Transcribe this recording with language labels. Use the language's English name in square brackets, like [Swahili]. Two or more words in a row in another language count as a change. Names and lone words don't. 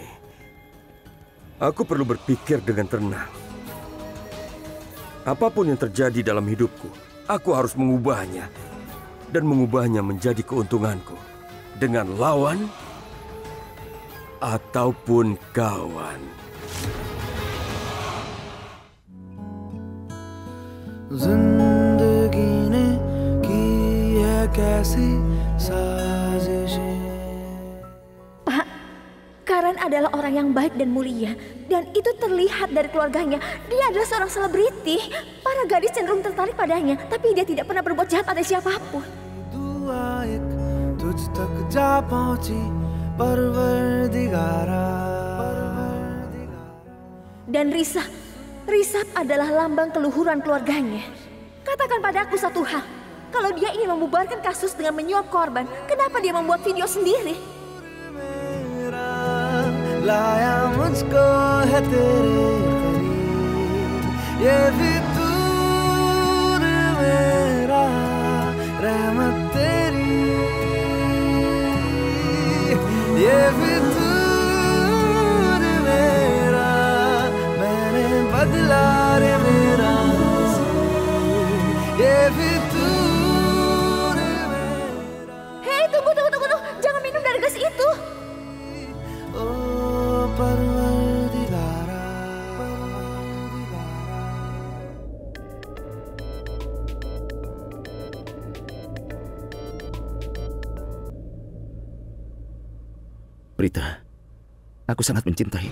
[Indonesian] Aku perlu berpikir dengan tenang. Apapun yang terjadi dalam hidupku, aku harus mengubahnya. Dan mengubahnya menjadi keuntunganku. Dengan lawan ataupun kawan. [Hindi] जिंदगी ने की है कैसी साजिशें. [Indonesian] Pak, Karan adalah orang yang baik dan mulia. Dan itu terlihat dari keluarganya. Dia adalah seorang selebriti. Para gadis cenderung tertarik padanya. Tapi dia tidak pernah berbuat jahat pada siapapun. [Hindi] दुआ एक तुझ तक जा पहुंची परवरदिगारा. [Indonesian] Dan Risap adalah lambang keluhuran keluarganya. Katakan padaku satu hal. Kalau dia ingin membubarkan kasus dengan menyuap korban, kenapa dia membuat video sendiri? [Hindi] लाया मुझको है तेरे करीब ये फितूर मेरा रहमत तेरी ये फितूर मेरा मैंने बदला रे मेरा ये फितूर मेरा. [Indonesian] Hei, tunggu. Jangan minum dari gas itu. [Hindi] परवरदिगारा. [Indonesian] Prita, aku sangat mencintaimu.